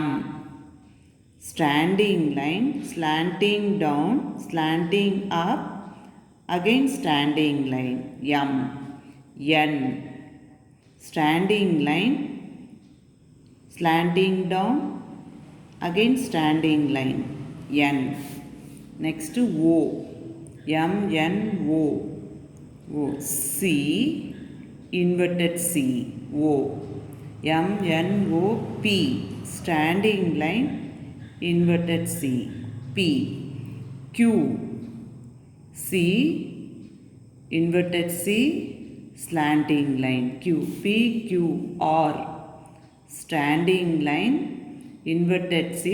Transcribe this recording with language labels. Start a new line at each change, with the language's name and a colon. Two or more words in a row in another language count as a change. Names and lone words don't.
English: Standing line, slanting down, slanting up, again standing line. M. N. Standing line, slanting down, again standing line. N. Next O. M N O. O. C. Inverted C. O. M N O P. Standing line, inverted C. P. Q. C. Inverted C. Slanting line. Q. P. Q. R. Standing line, inverted C.